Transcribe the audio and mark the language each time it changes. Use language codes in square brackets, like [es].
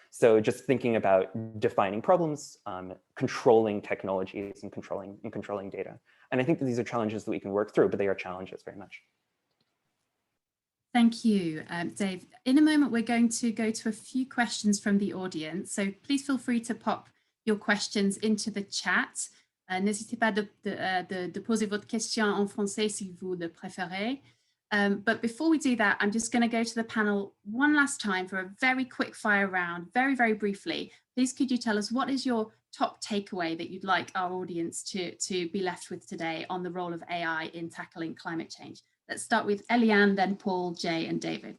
[en] So just thinking about defining problems, controlling technologies, and controlling data. And I think that these are challenges that we can work through, but they are challenges very much. Thank you, Dave. In a moment, we're going to go to a few questions from the audience. So please feel free to pop your questions into the chat. [fr] N'hésitez pas de poser votre question en français si vous le préférez. [en] But before we do that, I'm just going to go to the panel one last time for a very quick fire round, very, very briefly. Please could you tell us what is your top takeaway that you'd like our audience to be left with today on the role of AI in tackling climate change? Let's start with Éliane, then Paul, Jay, and David.